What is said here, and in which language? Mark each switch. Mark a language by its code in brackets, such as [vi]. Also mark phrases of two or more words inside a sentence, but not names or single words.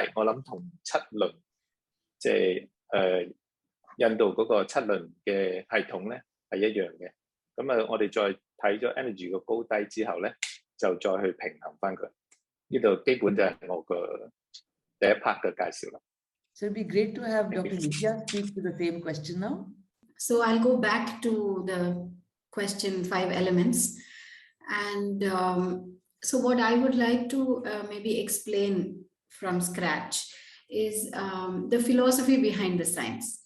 [yue] 我諗同七輪，即係印度嗰個七輪嘅系統咧係一樣嘅。咁我哋再睇咗 energy 個高低之後咧，就再去平衡翻佢。呢度基本就係我個第一 part 嘅介紹啦。 [en] So it'd be great to have Dr. Nitya speak to the same question now. So I'll go back to the question 5 elements. And so what I would like to maybe explain from scratch is the philosophy behind the science.